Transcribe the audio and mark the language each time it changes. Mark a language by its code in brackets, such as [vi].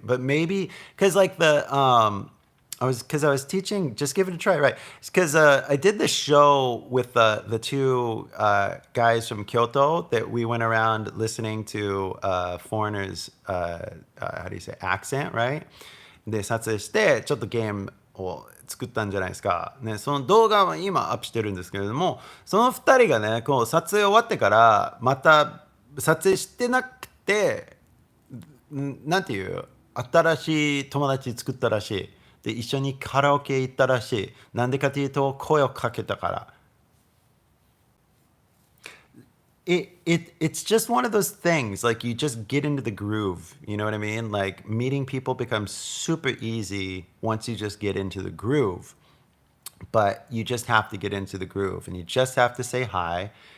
[en] But maybe, because like I was teaching, just give it a try, right? It's because I did this show with the two guys from Kyoto that we went around listening to foreigners, how do you say, accent, right? [ja] で、撮影して、ちょっとゲームを作ったんじゃないですか。ね、その動画は今アップしてるんですけれども、その2人がね、こう撮影終わってから、また撮影してなくて、なんていう、新しい友達作ったらしい。で、一緒にカラオケ行ったらしい。なんでかというと、声をかけたから。 [en] it's just one of those things. Like you just get into the groove. You know what I mean? Like meeting people becomes super easy once you just get into the groove. But you just have to get into the groove, and you just have to say hi.